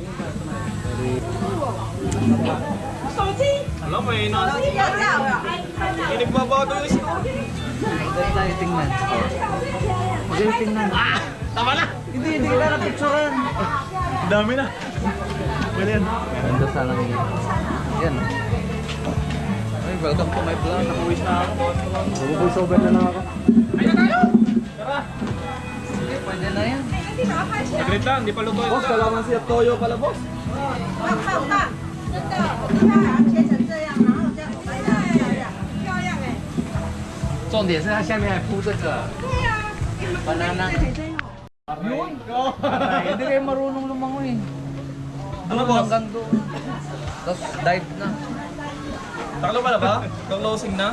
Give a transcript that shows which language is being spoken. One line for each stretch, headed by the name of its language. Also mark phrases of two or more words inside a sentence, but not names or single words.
Filipino: Alam mo eh, hindi nagbabago yung story. Tayo tingnan. Magaling tingnan. Tama na! Hindi kita napicturean. Dami na. Pwede yan. Ganda sana ngayon. Yan. Ay,
English: welcome to my vlog.
Filipino: Nakuwis na ako.
English: Voice over
Filipino: na lang ako. Ay na tayo! Tara! Sige, pwede na yan. Saglit lang, di pa luto ito. Boss, kalaman siya toyo pala, boss.
Chinese: 重点是它下面还铺这个 banana. Yun!
Filipino: Hindi kayo marunong lumangoy. Ano, boss? hanggang doon. Tapos dive na. Taklo pala ba? Closing na?